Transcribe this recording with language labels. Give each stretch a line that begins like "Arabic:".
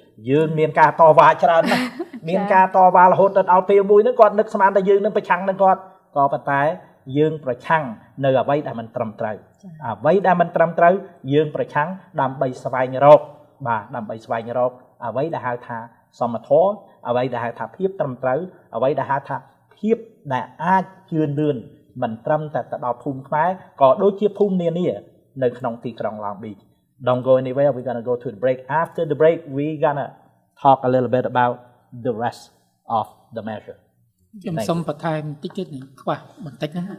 Khmer: យើងមានការតវ៉ាច្រើនណាស់មានការតវ៉ារហូតដល់ពេលមួយហ្នឹងគាត់នឹកស្មានថាយើងនឹងប្រឆាំងនឹងគាត់ក៏ប៉ុន្តែយើងប្រឆាំងនៅអ្វីដែលមិនត្រឹមត្រូវយើងប្រឆាំងដើម្បីស្វែងរកអ្វីដែលហៅថាសមធម៌អ្វីដែលហៅថាភាពត្រឹមត្រូវអ្វីដែលហៅថាភាពដែលអាចជឿនលឿនមិនត្រឹមតែទៅដល់ភូមិខ្មែរក៏ដូចជាភូមិនានានៅក្នុងទីក្រុង Long Beach.
English: Don't go anywhere. We're going to go to the break. After the break, we're going to talk a little bit about the rest of the measure.
Khmer: ខ្ញុំសូមបន្ថែមតិចទៀតនេះខ្វះបន្តិចណា